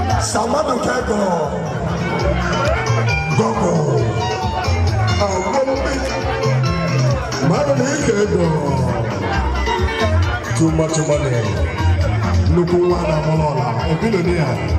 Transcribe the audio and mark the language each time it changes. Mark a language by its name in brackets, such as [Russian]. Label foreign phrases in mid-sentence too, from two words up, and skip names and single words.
[Igbo] Samadu Kego. Gogo. Mmadụ na-eke ego. [English] Too much money. [Igbo] Nnukwu nwa na-amụrụ ọla. [English] A billionaire.